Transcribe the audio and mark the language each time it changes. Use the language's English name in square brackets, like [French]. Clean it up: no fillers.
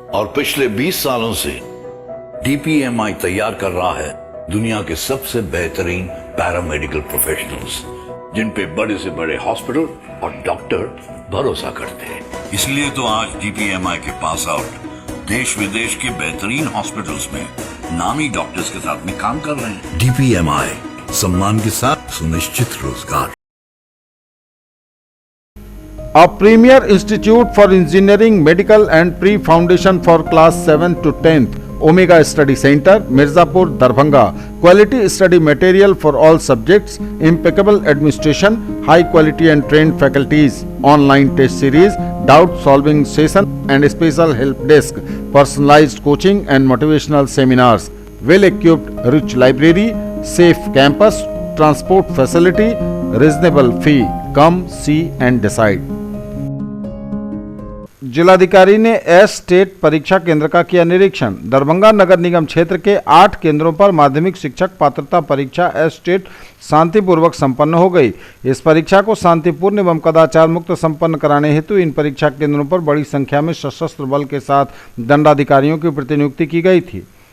[Hindi] और पिछले 20 सालों से DPMI तैयार कर रहा है दुनिया के सबसे बेहतरीन पैरामेडिकल प्रोफेशनल्स, जिन पे बड़े से बड़े हॉस्पिटल और डॉक्टर भरोसा करते हैं। इसलिए तो आज DPMI के पास आउट देश विदेश के बेहतरीन हॉस्पिटल्स में नामी डॉक्टर्स के साथ में काम कर रहे हैं। DPMI, सम्मान के साथ सुनिश्चित रोजगार। [English] A premier institute for engineering, medical and pre-foundation for class 7 to 10th, Omega Study Center, Mirzapur, Darbhanga. Quality study material for all subjects, impeccable administration, high quality and trained faculties, online test series, doubt solving session and special help desk, personalized coaching and motivational seminars, well equipped rich library, safe campus, transport facility, reasonable fee. Come see and decide. [Hindi] जिलाधिकारी ने STET परीक्षा केंद्र का किया निरीक्षण। दरभंगा नगर निगम क्षेत्र के 8 केंद्रों पर माध्यमिक शिक्षक पात्रता परीक्षा STET शांतिपूर्वक संपन्न हो गई। इस परीक्षा को शांतिपूर्ण एवं कदाचार मुक्त संपन्न कराने हेतु इन परीक्षा केंद्रों पर बड़ी संख्या में सशस्त्र बल के साथ दंडाधिकारियों की प्रतिनियुक्ति की गई थी।